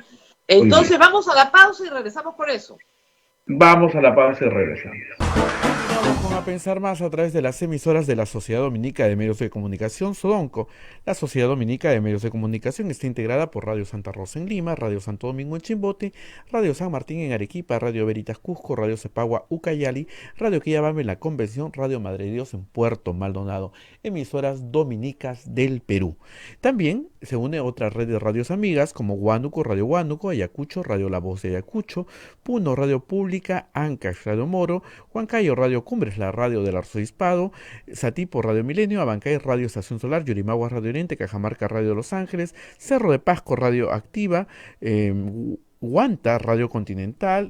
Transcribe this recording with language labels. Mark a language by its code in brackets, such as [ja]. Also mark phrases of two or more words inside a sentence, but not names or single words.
[es] Entonces vamos a la pausa y regresamos por eso. Vamos a la pausa y regresamos. Vamos con A Pensar Más a través de las emisoras de la Sociedad Dominica de Medios de Comunicación, SODONCO. La Sociedad Dominica de Medios de Comunicación está integrada por Radio Santa Rosa en Lima, Radio Santo Domingo en Chimbote, Radio San Martín en Arequipa, Radio Veritas Cusco, Radio Cepagua Ucayali, Radio Quillabamba en La Convención, Radio Madre de Dios en Puerto Maldonado, emisoras dominicas del Perú. También se une otra red de radios amigas como Huánuco, Radio Huánuco, Ayacucho, Radio La Voz de Ayacucho, Puno, Radio Pública, Ancash, Radio Moro, Huancayo, Radio Cumbres, la radio del Arzobispado, Satipo, Radio Milenio, Abancay, Radio Estación Solar, Yurimaguas, Radio Oriente, Cajamarca, Radio Los Ángeles, Cerro de Pasco, Radio Activa, Huanta, Radio Continental.